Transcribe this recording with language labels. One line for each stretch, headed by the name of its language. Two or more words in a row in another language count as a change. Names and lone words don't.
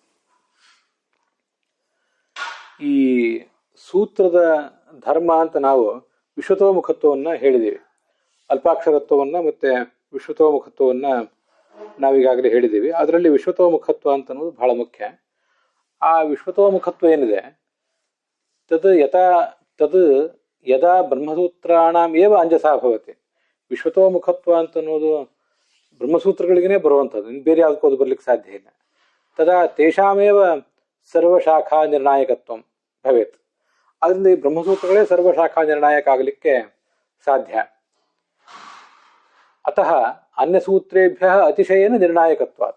Kannada: ಈ ಸೂತ್ರದ ಧರ್ಮ ಅಂತ ನಾವು ವಿಶ್ವತೋಮುಖತ್ವವನ್ನು ಹೇಳಿದ್ದೀವಿ. ಅಲ್ಪಾಕ್ಷರತ್ವವನ್ನು ಮತ್ತೆ ವಿಶ್ವತೋಮುಖತ್ವವನ್ನು ನಾವೀಗಾಗಲೇ ಹೇಳಿದ್ದೀವಿ. ಅದರಲ್ಲಿ ವಿಶ್ವತೋಮುಖತ್ವ ಅಂತ ಅನ್ನೋದು ಬಹಳ ಮುಖ್ಯ. ಆ ವಿಶ್ವತೋಮುಖತ್ವ ಏನಿದೆ
Sanskrit: ತದ್ ಯದಾ ಬ್ರಹ್ಮಸೂತ್ರಾಣಾಂ ಏವ ಅಂಜಸಾ ಭವತಿ.
Kannada: ವಿಶ್ವತೋಮುಖತ್ವ ಅಂತ ಅನ್ನೋದು ಬ್ರಹ್ಮಸೂತ್ರಗಳಿಗೇ ಬರುವಂಥದ್ದು, ಇನ್ನು ಬೇರೆ ಯಾವುದಕ್ಕೂ ಅದು ಬರ್ಲಿಕ್ಕೆ ಸಾಧ್ಯ ಇಲ್ಲ.
Sanskrit: ತದಾ ತೇಷಾಮೇವ ಸರ್ವಶಾಖಾ ನಿರ್ಣಾಯಕತ್ವ ಭವೇತ್.
Kannada: ಅದರಿಂದ ಈ ಬ್ರಹ್ಮಸೂತ್ರಗಳೇ ಸರ್ವಶಾಖಾ ನಿರ್ಣಾಯಕ ಆಗಲಿಕ್ಕೆ ಸಾಧ್ಯ.
Sanskrit: ಅತಃ ಅನ್ಯಸೂತ್ರೇಭ್ಯ ಅತಿಶಯೇನ ನಿರ್ಣಾಯಕತ್ವಾತ್.